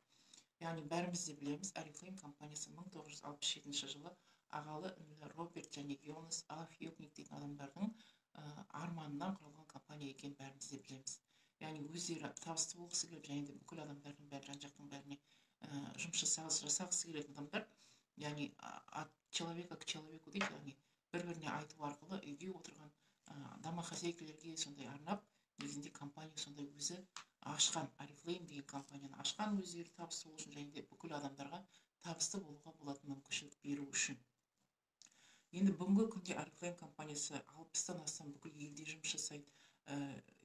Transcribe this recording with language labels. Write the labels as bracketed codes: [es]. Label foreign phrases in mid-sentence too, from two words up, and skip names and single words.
[kk] Яғни бәріміз де білеміз, Oriflame компаниясы 1967 жылы ағалы інілі Роберт және Йонас Алафьюкник дейтін адамдардың арманынан құрылған компания екенін бәріміз де білеміз. Яғни өздері табысты болғысы келіп, және де бүкіл адамдардың бәрі, жан-жақтың бәріне жұмыс жасағысы келетін адамдар, яғни [ru] от человека к человеку [kk] дейді, яғни бір-біріне айту арқылы үйде отырған домохозяйкалерге сондай арнап, негізінде компания сондай өзі ашқан, Oriflame деген компанияны ашқан, өздері табысты болу үшін, және де бүкіл адамдарға табысты болуға болатын мүмкіншілік беру үшін. Енді бүгінгі күнде Oriflame компаниясы 60-тан астам бүкіл елде жұмыс жасайды.